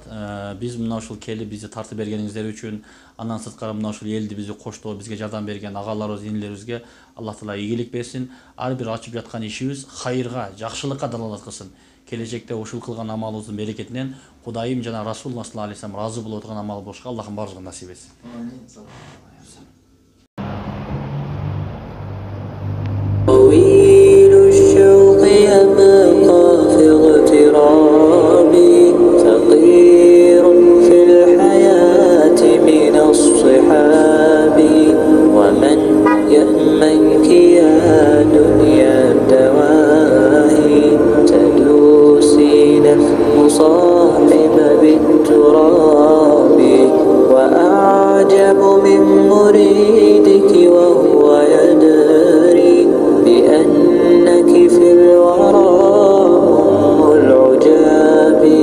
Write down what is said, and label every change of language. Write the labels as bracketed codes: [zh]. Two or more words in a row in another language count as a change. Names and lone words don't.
[ky] Биз мына ушул келип бизди тартып бергениңиздер үчүн, андан сырткары мына ушул элди бизди коштоо, бизге жардам берген агаларыбыз, инилерибизге Аллах Таала ийгилик берсин. Ар бир ачып жаткан ишибиз хайырга, жакшылыкка далалат кылсын. Келечекте ушул кылган амалыбыздын берекетинен Кудайым жана Расулуллах [ar] صلى الله عليه وسلم [ky] разы боло турган амал болушка Аллахым баарыбызга насип этсин. Амин. [ar] طويل الشوق يبقى في اغترابي فقير في الحياة من الصحاب ومن يأمنك يا دنيا الدواهي تدوسين مصاحب بالتراب وأعجب من مريدك وهو يدري بأنك في الورى أم العجاب